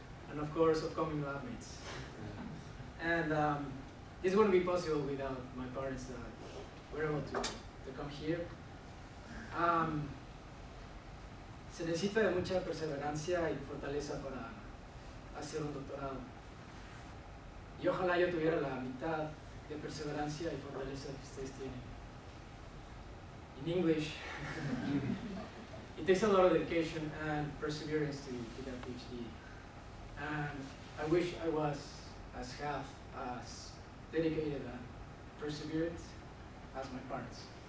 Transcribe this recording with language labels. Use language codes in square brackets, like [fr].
[en] And of course, upcoming lab mates. And this wouldn't be possible without my parents that were able to come here. [es] Se necesita de mucha perseverancia y fortaleza para hacer un doctorado. Y ojalá yo tuviera la mitad de perseverancia y fortaleza que ustedes tienen. [en] In English, it takes a lot of dedication and perseverance to get a PhD. And I wish I was as dedicated and perseverant as my parents.